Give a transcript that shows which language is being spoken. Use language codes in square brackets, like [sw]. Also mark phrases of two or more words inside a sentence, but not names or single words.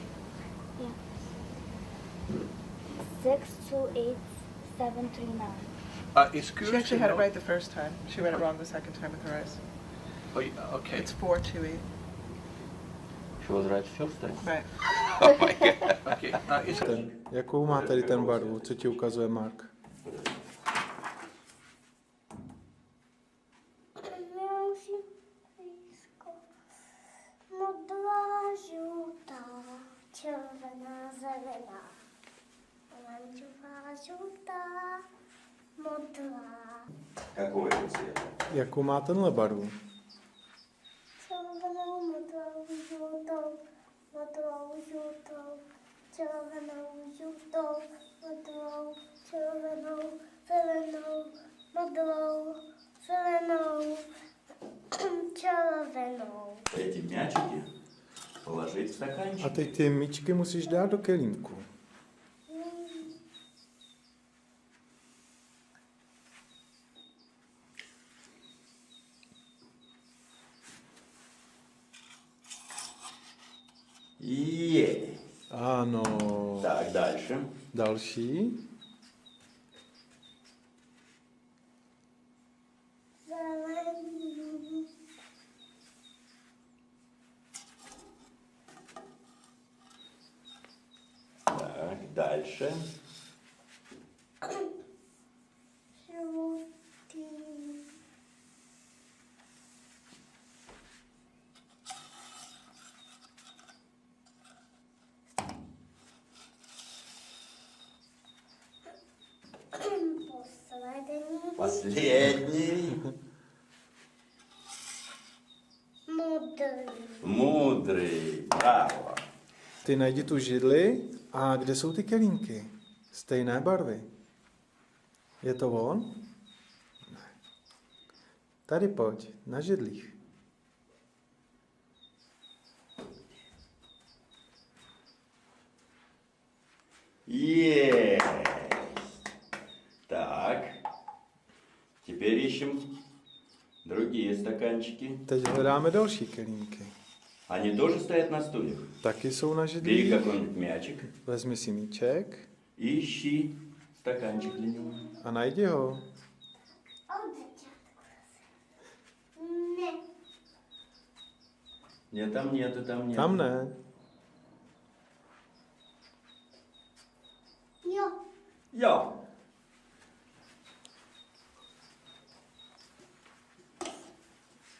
[en] Yeah. 6, 2, 8, 7, 3, 9. It's curious She actually to had it know- right the first time. She read it wrong the second time with her eyes. Oh, yeah, okay. It's 4, 2, 8. She was right first time. Right. Oh my God. Okay. It's [cs] Jakou má tady ten barvu, co ti ukazuje Mark? Modrá, žlutá, červená, zelená. Oranžová, žlutá, modrá. [ru] Какой это цвет? [cs] Jakou má tenhle barvu? Červenou, modrou, žlutou, modrou, žlutou, červenou, žlutou, modrou, červenou, zelenou, modrou, zelenou, červenou. [ru] Эти мячики положить в стаканчик. [cs] A teď ty míčky musíš dát do kelímku. [ru] Есть. [cs] Ano. [ru] Так, дальше. [cs] Další. Zelený. [ru] Так, дальше. [cs] Žlutý. Poslední. [ru] Последний. [cs] Modrý. [ru] Мудрый. Браво. [cs] Ty najdi tu židli a kde jsou ty kelímky? Stejné barvy. Je to on? Ne. Tady pojď, na židlích. [ru] Есть. Так. Теперь ищем другие стаканчики. [cs] Teď hledáme další kelímky. [ru] Они тоже стоят на стульях. [cs] Taky jsou na [ru] Бери [cs] židlích. [ru] какой-нибудь мячик. [cs] Vezmi si míček [ru] Ищи стаканчик для него. [cs] a najdi ho. Od začátku zase. Ne. [ru] Нет, там нету, там нету. [cs] Tam ne. Jo. Jo.